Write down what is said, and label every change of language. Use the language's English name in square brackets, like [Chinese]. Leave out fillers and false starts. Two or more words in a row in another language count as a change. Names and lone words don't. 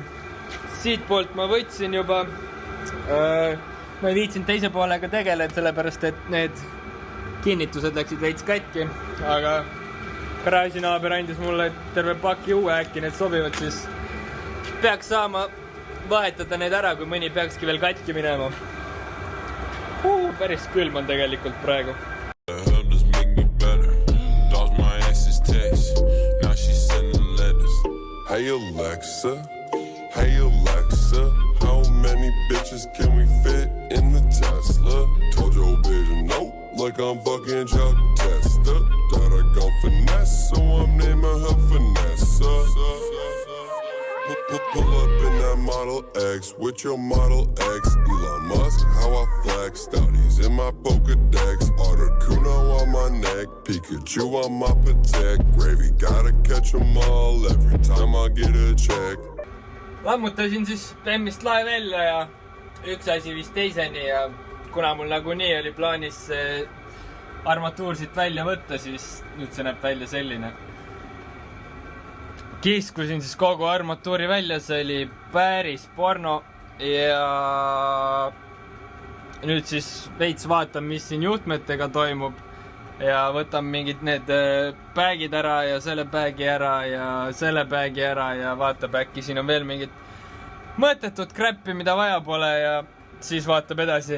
[Estonian] Siit poolt ma võtsin juba, ma ei viitsinud teise poolega tegeleda, sellepärast et need kinnitused läksid veits katki, aga garaažinaaber andis mulle terve paki uue, äkki need sobivad, siis peaks saama vahetada need ära, kui mõni peakski veel katki minema. Päris külm on tegelikult praegu. [English] Hey Alexa, hey Alexa, how many bitches can we fit in the Tesla? Told your bitch no, like I'm fucking Chuck Testa. That I got finesse, so I'm naming her Vanessa. Pull up in that Model X with your Model X. Elon Musk, how I flex. Stouties in my Pokedex. Articuno on my neck. Pikachu on my Patek. Gravy, gotta catch them all every time I get a check. [Estonian] Lammutasin siis Bemmist lae välja ja üks asi vist teiseni ja kuna mul nagunii oli plaanis armatuur siit välja võtta, siis nüüd see näeb välja selline. Kiskusin siis kogu armatuuri välja, see oli päris porno ja nüüd siis veits vaatan, mis siin juhtmetega toimub ja võtan mingid need päägid ära ja selle päägi ära ja selle päägi ära ja vaatab, äkki siin on veel mingid mõttetut kräppi, mida vaja pole ja siis vaatab edasi.